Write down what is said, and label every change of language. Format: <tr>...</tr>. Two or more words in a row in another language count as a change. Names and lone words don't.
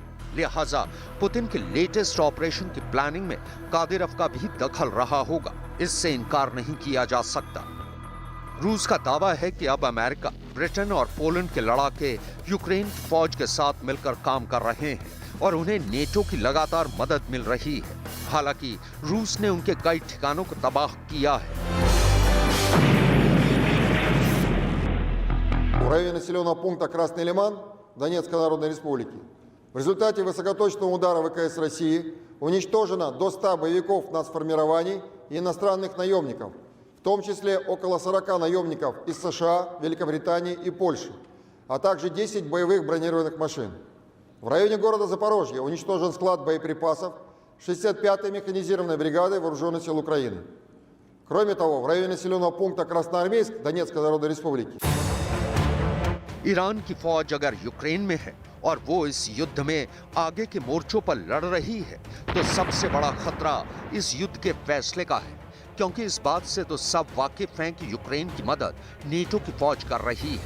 <hi>लिहाजा पुतिन के लेटेस्ट ऑपरेशन की प्लानिंग में कादिरोव का भी दखल रहा होगा, इससे इनकार नहीं किया जा सकता। रूस का दावा है कि अब अमेरिका, ब्रिटेन और पोलैंड के लड़ाके यूक्रेन की फौज के साथ मिलकर काम कर रहे हैं और उन्हें नेटो की लगातार मदद मिल रही है। हालांकि रूस ने उनके कई ठिकानों को तबाह किया है।</hi> <ru>В районе населенного пункта Красный Лиман Донецкой Народной Республики в результате высокоточного удара ВКС России уничтожено до 100 боевиков нацформирований и иностранных наемников, в том числе около 40 наемников из США, Великобритании и Польши, а также 10 боевых бронированных машин. В районе города Запорожье уничтожен склад боеприпасов 65-й механизированной бригады Вооруженных сил Украины. Кроме того, в районе населенного пункта Красноармейск Донецкой Народной Республики</ru> <hi>ईरान की फौज अगर यूक्रेन में है और वो इस युद्ध में आगे के मोर्चों पर लड़ रही है, तो सबसे बड़ा खतरा इस युद्ध के फैसले का है, क्योंकि इस बात से तो सब वाकिफ हैं कि यूक्रेन की मदद नेटो की फौज कर रही है।</hi>